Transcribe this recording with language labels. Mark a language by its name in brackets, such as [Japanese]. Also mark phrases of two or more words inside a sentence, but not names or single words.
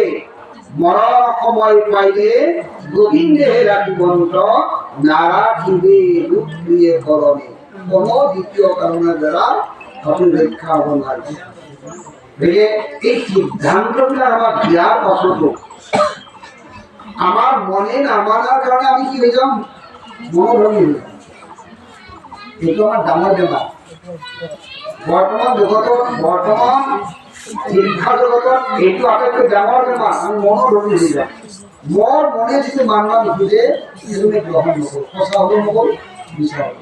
[Assamese] মরণ সময় পাইলে গোবিন্দে রাখিবন্ত নারাখিবে রূপ দিয়ে করণে। [Bangla] কোনো দ্বিতীয় কারণের দ্বারা আপনি রক্ষা হব না। এই সিদ্ধান্তটা আমার বিরাট অসুখ। আমার মনে না মানার কারণে আমি কি হয়ে যাম, মনোভঙ্গী হয়ে যাম। [Assamese] এইটো আমার ডাঙৰ বেমাৰ। বৰ্তমান জগতত, বৰ্তমান শিক্ষা জগতত এইটো আটাইতকৈ ডাঙৰ বেমাৰ। আমি মনোভঙ্গী হৈ যাম। মোৰ মনে যিটো মানবা নোখোজে সেইটো মই গ্ৰহণ নকৰোঁ, সঁচা হ'ব নকৰোঁ, মিছা হ'ব।